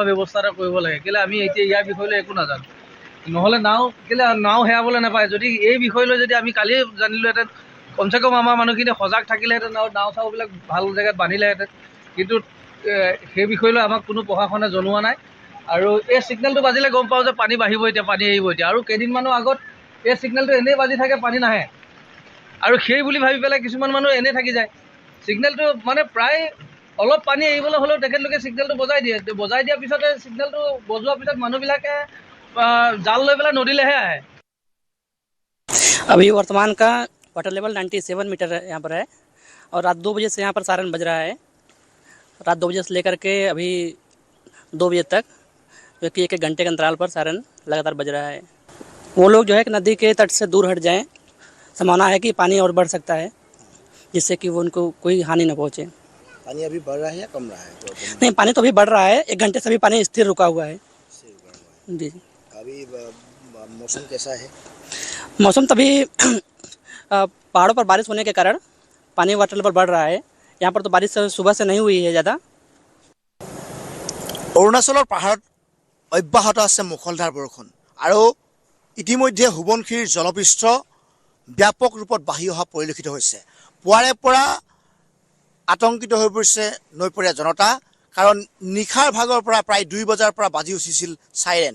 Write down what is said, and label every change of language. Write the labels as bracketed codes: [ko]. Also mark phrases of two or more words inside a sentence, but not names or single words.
[as] ব্যৱস্থা এটা কৰিব লাগে কেলৈ আমি এতিয়া ইয়াৰ বিষয়লৈ একো নাজানো নহ'লে নাও হেৰাবলৈ নাপায় যদি এই বিষয়লৈ যদি আমি কালিয়ে জানিলোহেঁতেন কমচে কম আমাৰ মানুহখিনি সজাগ থাকিলেহেঁতেন আৰু নাও চাওবিলাক ভাল জেগাত বান্ধিলেহেঁতেন কিন্তু সেই বিষয়লৈ আমাক কোনো প্ৰশাসনে জনোৱা নাই আৰু এই ছিগনেলটো বাজিলে গম পাওঁ যে পানী বাঢ়িব এতিয়া পানী এৰিব এতিয়া আৰু কেইদিনমানৰ আগত এই ছিগনেলটো এনেই বাজি থাকে পানী নাহে আৰু সেই বুলি ভাবি পেলাই কিছুমান মানুহ এনেই থাকি যায় ছিগনেলটো মানে প্ৰায় অলপ পানী এৰিবলৈ হ'লেও তেখেতলোকে ছিগনেলটো বজাই দিয়ে, বজাই দিয়াৰ পিছতে ছিগনেলটো বজোৱাৰ পিছত মানুহবিলাকে জাল লৈ পেলাই নদীলৈহে আহে। [hi] अभी वर्तमान का [en] water level [hi] 97 मीटर यहाँ पर है और रात 2 बजे से यहाँ पर सायरन बज रहा है। रात 2 बजे से लेकर के अभी 2 बजे तक जो कि 1-1 घंटे के अंतराल पर सायरन लगातार बज रहा है। वो लोग जो है कि नदी के तट से दूर हट जाएं, संभावना है कि पानी और बढ़ सकता है जिससे कि वो उनको कोई हानि न पहुँचे। पानी अभी बढ़ रहा है या कम रहा है? नहीं, पानी तो अभी बढ़ रहा है, 1 घंटे से अभी पानी स्थिर रुका हुआ है जी। अभी मौसम कैसा है? मौसम तभी पहाड़ों पर बारिश होने के कारण पानी [en] water level [hi] बढ़ रहा है। यहाँ पर तो बारिश सुबह से नहीं हुई है ज़्यादा। [as] অৰুণাচলৰ পাহাৰত অব্যাহত আছে মুখলধাৰ বৰষুণ আৰু ইতিমধ্যে সোৱণশিৰিৰ জলপৃষ্ঠ ব্যাপক ৰূপত বাঢ়ি অহা পৰিলক্ষিত হৈছে। পুৱাৰে পৰা আতংকিত হৈ পৰিছে নৈপৰীয়া জনতা, কাৰণ নিশাৰ ভাগৰ পৰা প্ৰায় 2 বজাৰ পৰা বাজি উঠিছিল চাইৰেন।